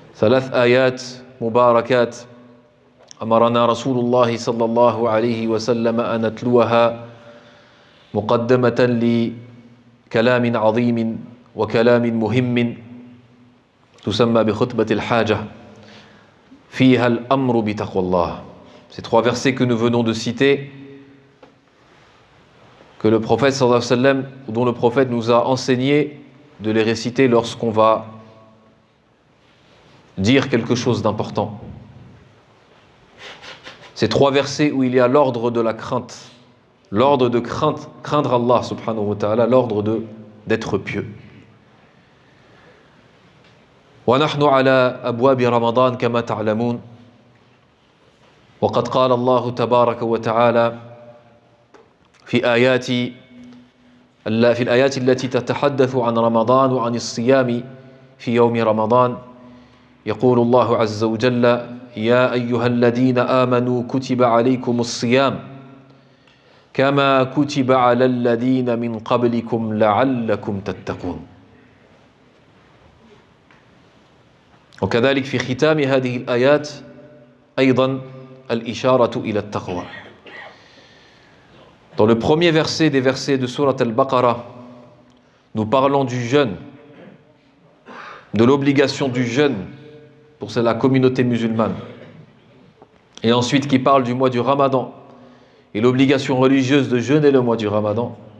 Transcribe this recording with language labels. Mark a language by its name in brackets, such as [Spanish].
[Arabic] ثلاث آيات مباركات أمرنا رسول الله صلى الله عليه وسلم أن نتلوها مقدمة لكلام عظيم وكلام مهم تسمى بخطبة الحاجة فيها الأمر بتقوى الله. [French] Ces trois versets que nous venons de citer, que le prophète [Arabic] sallallahu alayhi wa sallam, [French] dont le prophète nous a enseigné de les réciter lorsqu'on va dire quelque chose d'important. Ces trois versets où il y a l'ordre de la crainte, l'ordre de craindre Allah [Arabic] subhanahu wa ta'ala, [French] l'ordre d'être pieux. [Arabic] ونحن على أبواب رمضان كما تعلمون وقد قال الله تبارك وتعالى في الآيات التي تتحدث عن رمضان وعن الصيام في يوم رمضان يقول الله عز وجل يا أيها الذين آمنوا كتب عليكم الصيام كما كتب على الذين من قبلكم لعلكم تتقون. وكذلك في ختام هذه الآيات أيضا الإشارة إلى التقوى. [French] Dans le premier verset des versets de Surat al-Baqarah, nous parlons du jeûne, de l'obligation du jeûne pour la communauté musulmane. Et ensuite qui parle du mois du Ramadan et l'obligation religieuse de jeûner le mois du Ramadan.